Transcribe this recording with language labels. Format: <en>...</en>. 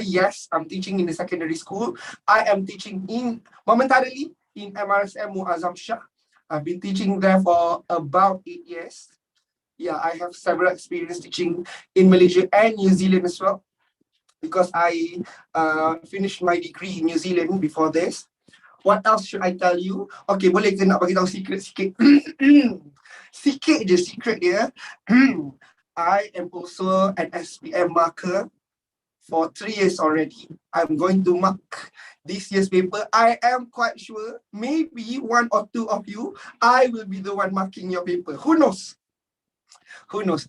<en>Yes, I'm teaching in the secondary school. I am teaching momentarily in MRSM Muazzam Shah. I've been teaching there for about 8 years. Yeah, I have several experience teaching in Malaysia and New Zealand as well because I finished my degree in New Zealand before this. What else should I tell you?</en> <ms>Okay, boleh ke nak bagi tahu secret sikit? Sikit je secret dia.</ms> <en>I am also an SPM marker for 3 years already. I'm going to mark this year's paper. I am quite sure maybe 1 or 2 of you, I will be the one marking your paper. Who knows? Who knows?</en>